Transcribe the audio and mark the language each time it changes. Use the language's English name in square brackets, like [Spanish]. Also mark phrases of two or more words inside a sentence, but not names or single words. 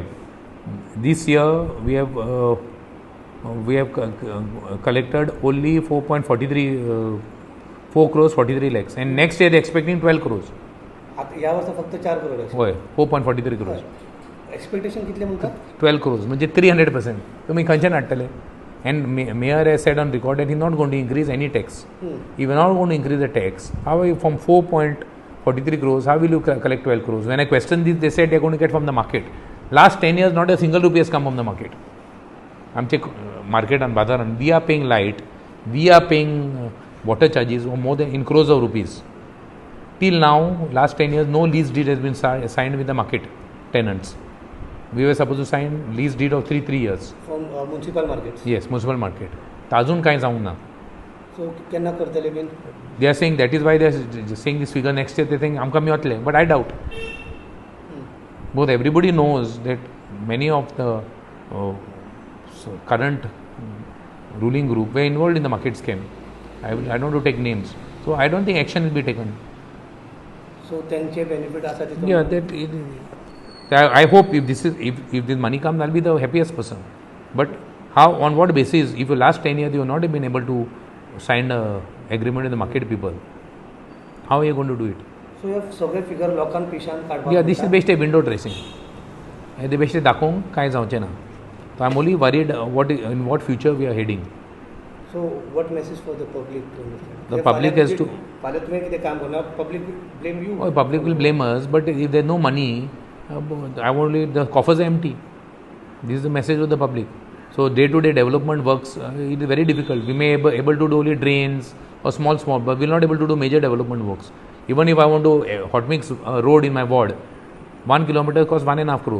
[English] This year we have collected only 4 crores 43 lakhs, and next year they are expecting 12 crores. [Marathi] या वर्षा फक्त 4 करोड आहे. होय 4.43 crores. [Konkani] एक्सपेक्टेशन कितले म्हणतात? 12 crores म्हणजे 300%. तुम्ही खंयच्यान हाडटले? [English] And Mayor has said on record that he is not going to increase any tax. If you are not going to increase the tax, how are you from 4.43 crores, how will you collect 12 crores? When I questioned this, they said they are going to get from the market. Last 10 years, not a single rupee has come from the market. आमचे market and bazaran, we are paying light, we are paying water charges more than in crores of rupees. Till now, last 10 years, no lease deed has been signed with the market tenants. We were supposed to sign lease deed of 3 years. From municipal markets? Yes, municipal market. [Konkani] अजून कांय जावंक ना. So केन्ना करतले बीन? [English] They are saying that is why they are saying this figure next year. They think [Konkani] आमकां मेळटले, [English] but I doubt. Both everybody knows that many of the current ruling group were involved in the market scam. I don't want to take names. So I don't think action will be taken. [Konkani] सो तेंचे बेनिफीट आसा तितून? [English] Yeah, I hope if this money comes, I'll be the happiest person. But how, on what basis? If you last 10 years you have not been able to sign a agreement with the market people, how are you going to do it? [Konkani] सो ह्या सगळे फिगर लोकांक पिशान काडपाक? [English] Yeah, this is basically a window dressing. They basically [Konkani] दाखोवंक कांय जावचें ना. [English] So I'm only worried in what future we are heading. So what message for the public to understand? The public has to. [Konkani] फाल्यां तुवें कितें काम करना, [English] public will blame you. Oh, public will blame us, but if there's no money, the coffers are empty. This is the message of the public. So day-to-day development works, it is very difficult. We may be able to do only drains or small, but we're not able to do major development works. Even if I want to hot mix road in my ward, 1 kilometer costs 1.5 crore.